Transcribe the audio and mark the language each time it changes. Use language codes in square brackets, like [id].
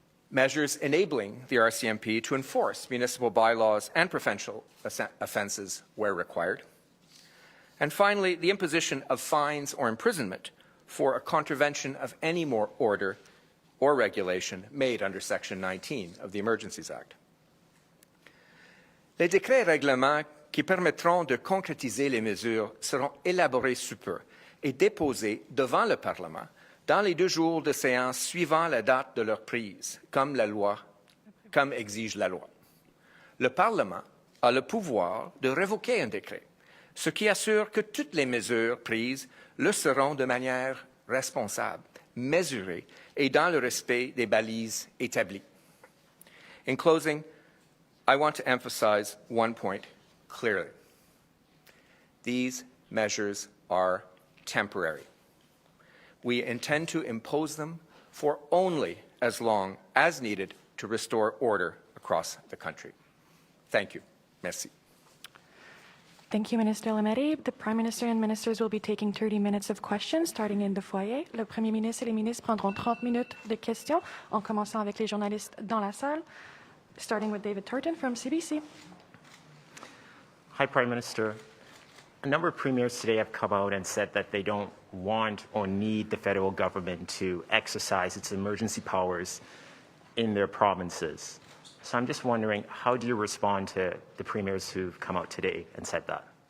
[en] Measures enabling the RCMP to enforce municipal bylaws and provincial offences where required. And finally, the imposition of fines or imprisonment for a contravention of any more order or regulation made under Section 19 of the Emergencies Act. [fr] Les décrets et règlements qui permettront de concrétiser les mesures seront élaborés sous peu et déposés devant le Parlement dans les 2 jours de séance suivant la date de leur prise, comme exige la loi. Le Parlement a le pouvoir de révoquer un décret, ce qui assure que toutes les mesures prises le seront de manière responsable, mesurée et dans le respect des balises établies. [en] In closing, I want to emphasize one point clearly. These measures are temporary. We intend to impose them for only as long as needed to restore order across the country. Thank you. Merci. Thank you, Minister Lametti. The Prime Minister and Ministers will be taking 30 minutes of questions, starting in the foyer. [fr] Le Premier ministre et les ministres prendront 30 minutes de questions, en commençant avec les journalistes dans la salle, [en] starting with David Turton from CBC. Hi, Prime Minister. A number of premiers today have come out and said that they don't want or need the federal government to exercise its emergency powers in their provinces. So I'm just wondering, how do you respond to the premiers who've come out today and said that?